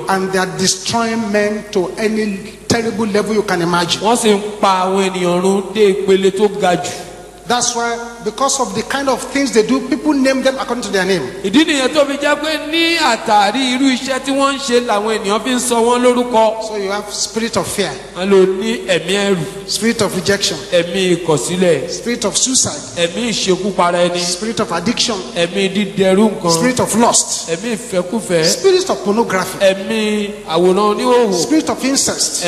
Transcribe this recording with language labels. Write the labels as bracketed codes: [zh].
[en] and they are destroying men to any terrible level you can imagine. [yo] Wọ́n sì ń pa àwọn ènìyàn run dé ìpele tó ga jù. [en] That's why, because of the kind of things they do, people name them according to their name. [yo] Ìdí nìyẹn tó fi jẹ́ pé ní àtàrí irú iṣẹ́ tí wọ́n ń ṣe làwọn ènìyàn fi ń sọ wọ́n lórúkọ. [en] So you have spirit of fear, [yo] Wọ́n lò ní ẹ̀mí ẹ̀rù, [en] spirit of rejection, [yo] ẹ̀mí ìkọ̀sílẹ̀, [en] spirit of suicide, [yo] ẹ̀mí ìṣekúpara ẹni, [en] spirit of addiction, [yo] ẹ̀mí dídẹrú nǹkan, [en] spirit of lust, [yo] ẹ̀mí ìfẹ́kúfẹ̀ẹ́, [en] spirit of pornography, [yo] ẹ̀mí àwòrán oníhòòhò, [en] spirit of incest,